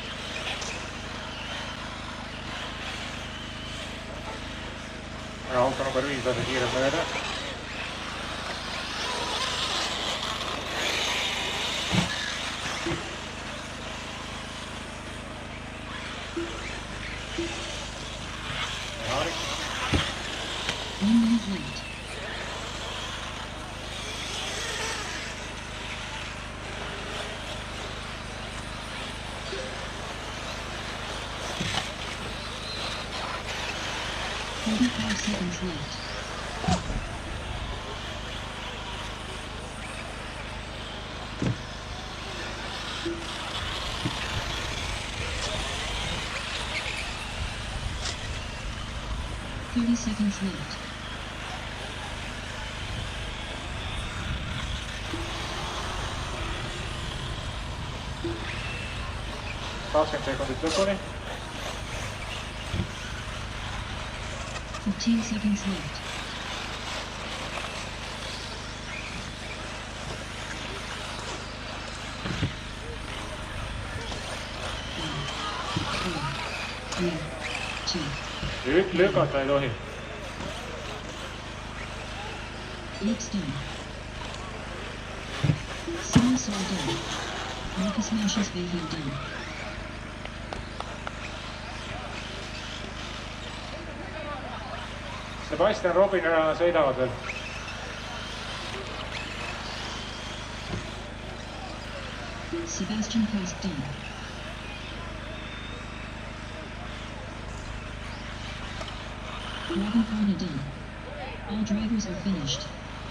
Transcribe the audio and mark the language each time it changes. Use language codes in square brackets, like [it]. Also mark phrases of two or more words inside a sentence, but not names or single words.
[et] Auto number 5 lasi kiirelt mööda. Jaarik. [en] 1 minute left. Five seconds left. Seconds left. [et] Kakskümmend sekundit lõpuni. [en] 15 seconds left. [et] Nüüd lükata ei tohi. [en] Lips done. Simo Sar done. Marcus Marcius Vahid done. [et] Sebastian Robin sõidavad veel. [en] Sebastian Kusk done. Robin Horner done. All drivers are finished.